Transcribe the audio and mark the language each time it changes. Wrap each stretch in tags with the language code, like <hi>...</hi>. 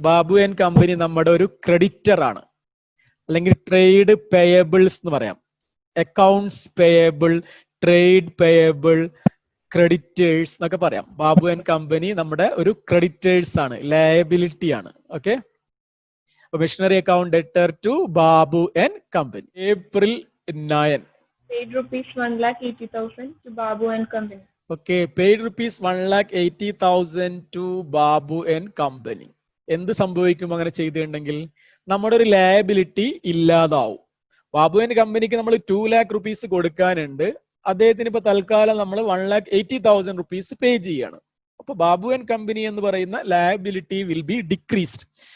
<ml>Babu and company നമ്മുടെ ഒരു creditor ആണ്. അല്ലെങ്കിൽ ട്രേഡ് പേയബിൾസ് എന്ന് പറയാം. Accounts payable, trade payable, creditors എന്നൊക്കെ പറയാം. ബാബു ആൻഡ് കമ്പനി നമ്മുടെ ഒരു ക്രെഡിറ്റേഴ്സ് ആണ്, ലയബിലിറ്റി ആണ്.</ml> <en>Okay, machinery account debtor to Babu and company. April 9. Paid rupees 1,80,000 to Babu and Company. Okay, paid rupees 1,80,000 to Babu and Company.</en> <ml>എന്ത് സംഭവിക്കും അങ്ങനെ ചെയ്തിട്ടുണ്ടെങ്കിൽ? നമ്മുടെ ഒരു ലയബിലിറ്റി ഇല്ലാതാവും. ബാബു ആൻഡ് കമ്പനിക്ക് നമ്മൾ 2 lakh rupees കൊടുക്കാനുണ്ട്. അദ്ദേഹത്തിന് ഇപ്പൊ തൽക്കാലം നമ്മൾ 1,80,000 rupees പേ ചെയ്യാണ്. അപ്പൊ ബാബു ആൻഡ് കമ്പനി എന്ന് പറയുന്ന ലയബിലിറ്റി</ml> <en>Will be decreased.</en>